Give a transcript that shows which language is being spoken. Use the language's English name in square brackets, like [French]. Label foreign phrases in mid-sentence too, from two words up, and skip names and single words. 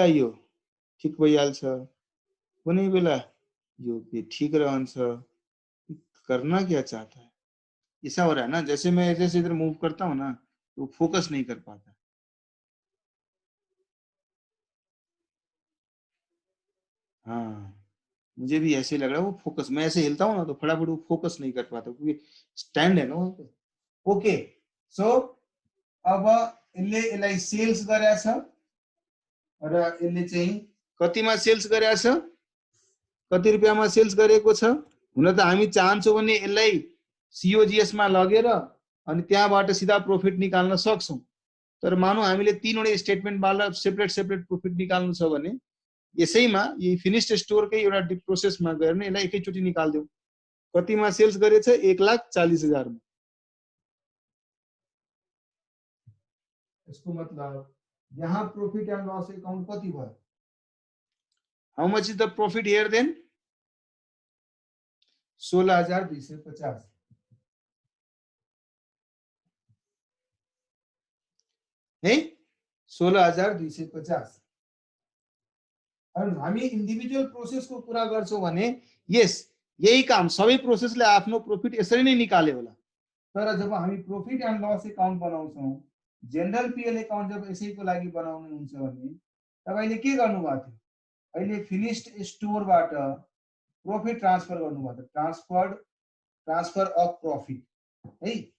[Nepali] यो ठिक भइहाल्छ, कुनै बेला यो ठीक रहन्छ, [Hindi] करना क्या चाहता है, ऐसा हो रहा है ना, जैसे मैं जैसे इधर मूव करता हूँ ना तो फोकस नहीं कर पाता। हाँ मुझे भी ऐसे लग रहा है, वो फोकस, मैं ऐसे हिलता हूँ ना तो फटाफट वो फोकस नहीं कर पाता क्योंकि स्टैंड है ना वहाँ पे। [English] okay so [Nepali] अब यसले यसलाई सेल्स गरेको छ र यसले चाहिँ कतिमा सेल्स गरेको छ, कति रुपियाँमा सेल्स गरेको छ, हुन त हामी चाहन्छौँ भने यसलाई सीओजीएस मा लगेर अनि त्यहाँबाट सिधा प्रॉफिट निकाल्न सक्छौं, तर मानौ हामीले तीनवटै स्टेटमेन्टबाट सेपरेट सेपरेट प्रॉफिट निकाल्नु छ भने यसैमा यही फिनिश्ड स्टोरकै एउटा प्रोसेसमा गएर नै यसलाई एकैचोटी निकाल्दियौ, कतिमा सेल्स गरेछ 1,40,000 मा। यसको मतलब यहाँ [English] profit and loss account [Nepali] कति भयो, [English] how much is the profit here then 16,250 है, 16,250। [Nepali] हामी इन्डिभिजुअल प्रोसेसको कुरा गर्छौं भने यस यही काम सबै प्रोसेसले आफ्नो प्रॉफिट यसरी नै निकाले होला, तर जब हामी [English] profit and loss account [Nepali] बनाउँछौं, [English] general PL account [Nepali] जब यसैको लागि बनाउनु हुन्छ भने तपाईले के गर्नुभएको थियो, अहिले फिनिश्ड स्टोरबाट प्रॉफिट ट्रान्सफर गर्नुभएको थियो, [English] transfer of profit [Nepali] है,